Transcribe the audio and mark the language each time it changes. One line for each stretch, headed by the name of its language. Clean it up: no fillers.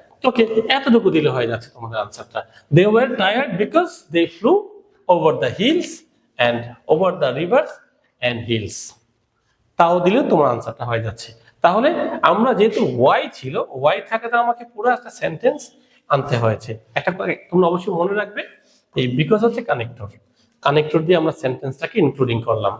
Bangla: Okay, এতটুকু দিলে হয়ে যাচ্ছে তোমাদের আনসারটা।
English: They were tired because they flew over the hills and over the rivers and hills.
Bangla: তাও দিলে তোমার আনসারটা হয়ে যাচ্ছে। তাহলে আমরা যেহেতু ওয়াই ছিল, ওয়াই থাকাতে আমাকে পুরো একটা সেন্টেন্স আনতে হয়েছে। একটা তোমরা অবশ্যই মনে রাখবে, এই বিকজ হচ্ছে কানেক্টর দিয়ে আমরা সেন্টেন্সটাকে ইনক্লুডিং করলাম।